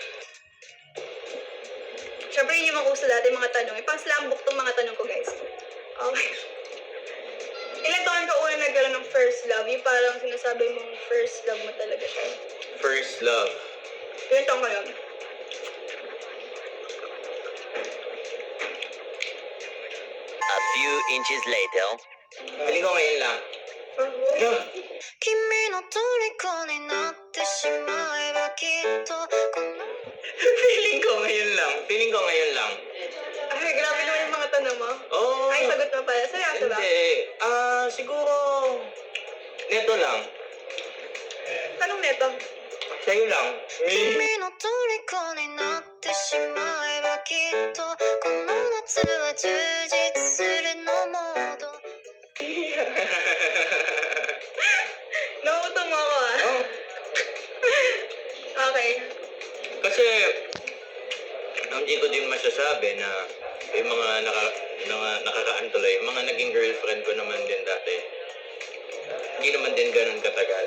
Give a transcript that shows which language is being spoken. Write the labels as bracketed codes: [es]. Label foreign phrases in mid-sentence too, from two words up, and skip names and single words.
[tl] Siyempre, yun yung mga uso dati mga tanong. Ipang-slam book tong mga tanong ko, guys. Okay. Ilang taon ka una nagkaroon ng [en] first love? [tl] Yung parang sinasabi mong [en] first love [tl] mo talaga siya. [en] First love. [tl] Ilang taon ka yun? [en] A few inches later. [tl] Feeling ko ngayon lang. No. [ja] 君の虜になってしまえばきっとこの [tl] Feeling ko ngayon lang. Feeling ko ngayon lang. Ay, grabe naman yung mga tanong mo. Oh. Ay, sagot mo pala. Seryoso ba? Hindi. Siguro, neto lang. Tanong neto. Sa'yo lang. [ja] 君の虜になってしまえばきっとこの夏は充実するのモード [tl] Nauutong mo ako ah. Oh. Okay. Kasi, hindi ko din masasabi na yung mga nakakaan tuloy, yung mga naging girlfriend ko naman din dati, hindi naman din ganun katagal.